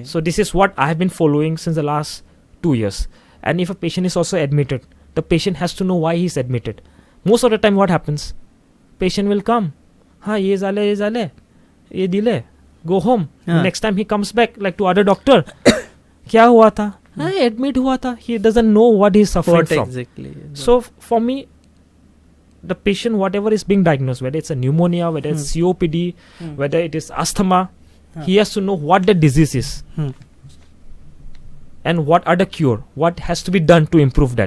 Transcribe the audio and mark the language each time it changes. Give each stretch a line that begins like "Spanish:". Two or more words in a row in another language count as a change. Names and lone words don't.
English: So this is what I have been following since the last 2 years. And if a patient is also admitted, the patient has to know why he is admitted. Most of the time what happens, patient will come,
Hindi: ये ज़ाले, ये डिले,
English: go home. Next time he comes back like to other doctor,
Hindi: क्या हुआ था? Admit hua tha.
English: He doesn't know what he is suffering from. Exactly. So for me, the patient, whatever is being diagnosed, whether it's a pneumonia, whether it's COPD, whether it is asthma, he has to know what the disease is and what are the cure, what has to be done to improve that.